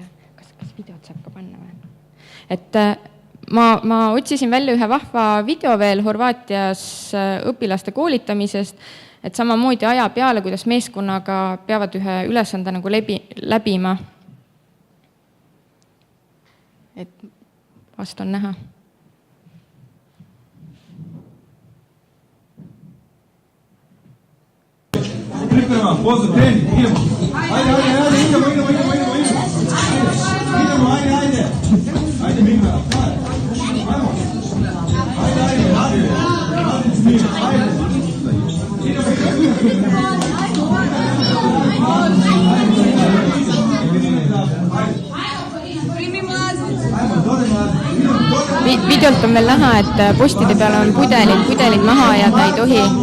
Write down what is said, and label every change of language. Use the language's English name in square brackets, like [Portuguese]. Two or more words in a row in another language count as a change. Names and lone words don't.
[Estonian] Kas videot saab ka panna või? Et ma otsisin välja ühe vahva video veel Horvaatias õpilaste koolitamisest, et samamoodi aja peale, kuidas meeskonnaga peavad ühe ülesande nagu läbima. Et vast on näha. [Croatian] Priprema, pozor, trening, idemo. Ajde, idemo. Idemo, ajde. Ajde, Mika. Ajmo. Ajde. [Estonian] Videolt on veel näha, et postide peal on pudelid maha ja ta ei tohi.